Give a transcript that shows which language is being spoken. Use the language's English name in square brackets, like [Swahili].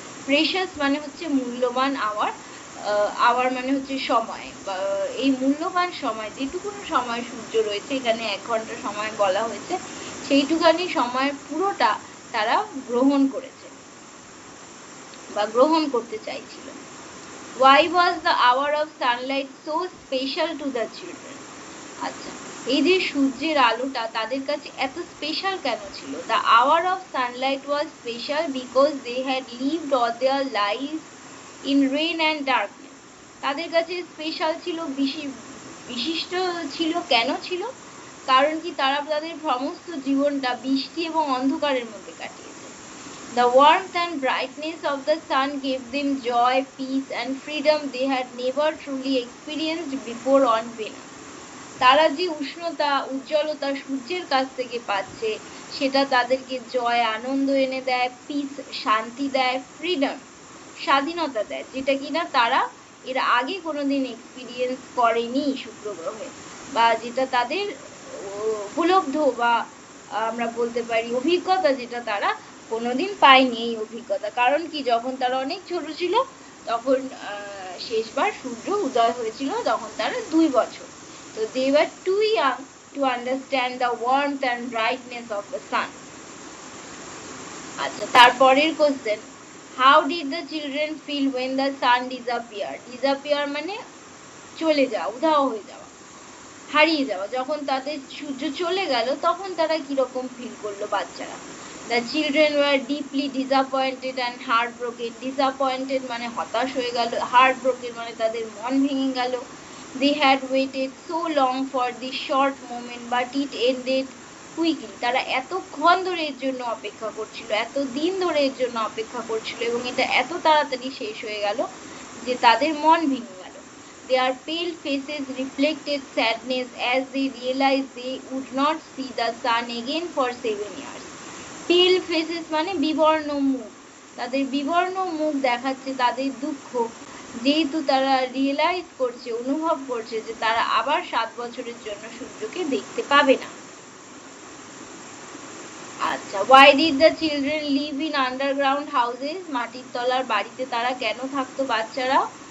[Bangla] Precious মানে হচ্ছে মূল্যবান, আওয়ার আওয়ার মানে হচ্ছে সময়। এই মূল্যবান সময়, যেটুকুন সময় সূর্য রয়েছে, এখানে 1 ঘন্টা সময় বলা হয়েছে, সেইটুখানি সময় পুরোটা তারা গ্রহণ করেছে বা গ্রহণ করতে চাইছিল। [English] Why was the hour of sunlight so special to the children? [Bangla] আচ্ছা, এই যে সূর্যের আলোটা তাদের কাছে এত স্পেশাল কেন ছিল? [English] The hour of sunlight was special because they had lived all their lives in rain and darkness. [Bangla] তাদের কাছে স্পেশাল ছিল, বিশিষ্ট ছিল। কেন ছিল? কারণ কি, তারা তাদের সমস্ত জীবনটা বৃষ্টি এবং অন্ধকারের মধ্যে কাটিয়েছে। [English] The warmth and brightness of the sun gave them joy, peace and freedom they had never truly experienced before on Venus. [Bangla] তারা যে উষ্ণতা, উজ্জ্বলতা সূর্যের কাছ থেকে পাচ্ছে, সেটা তাদেরকে জয়, আনন্দ এনে দেয়, পিস শান্তি দেয়, ফ্রিডম স্বাধীনতা দেয়, যেটা কিনা তারা এর আগে কোনোদিন এক্সপিরিয়েন্স করেনি শুক্র গ্রহে, বা যেটা তাদের উপলব্ধ বা আমরা বলতে পারি অভিজ্ঞতা, যেটা তারা কোনোদিন পায়নি এই অভিজ্ঞতা। কারণ কি, যখন তারা অনেক ছোট ছিল তখন শেষবার সূর্য উদয় হয়েছিল তখন তারা 2 বছর। [English] তো they were too young to understand the warmth and brightness of the sun. [Bangla] আচ্ছা, তারপরের question, [English] how did the children feel when the sun disappeared? [Bangla] disappear মানে চলে যাওয়া, উধাও হয়ে যাওয়া, হারিয়ে যাওয়া। যখন তাদের সূর্য চলে গেল তখন তারা কিরকম ফিল করলো বাচ্চারা? [English] The children were deeply disappointed and heartbroken. [Bangla] Disappointed মানে হতাশ হয়ে গেল, heartbroken মানে তাদের মন ভেঙে গেল। [English] They had waited so long for this short moment but it ended quickly. [Bangla] তারা এতক্ষণ ধরে এর জন্য অপেক্ষা করছিল, এত দিন ধরে এর জন্য অপেক্ষা করছিল, এবং এটা এত তাড়াতাড়ি শেষ হয়ে গেল যে তাদের মন ভেঙে গেল। [English] Their pale faces reflected sadness as they realized they would not see the sun again for 7 years. [Bangla] Pale faces মানে বিবর্ণ মুখ, তাদের বিবর্ণ মুখ দেখাচ্ছে তাদের দুঃখ, যেহেতু তারা রিয়েলাইজ করছে, অনুভব করছে যে তারা আবার 7 বছরের জন্য সূর্যকে দেখতে পাবে না। [English] আচ্ছা, why did the children live in underground houses? [Bangla] মাটির তলার বাড়িতে তারা কেন থাকতো বাচ্চারা?